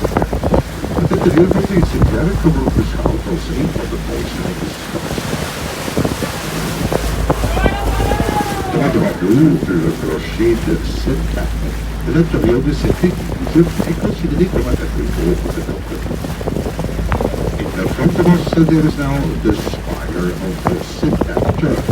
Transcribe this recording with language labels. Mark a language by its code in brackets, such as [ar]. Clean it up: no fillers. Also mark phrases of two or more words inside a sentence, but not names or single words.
[nl] Het interieur van deze kerk wordt beschouwd als een van de mooiste van de stad. [fr] Devant nous, le clocher de Saint-Anker. L'intérieur de cette église est considéré comme un des plus beaux de notre ville. [en] In front of us there is now the spire of the Saint-Anker Church.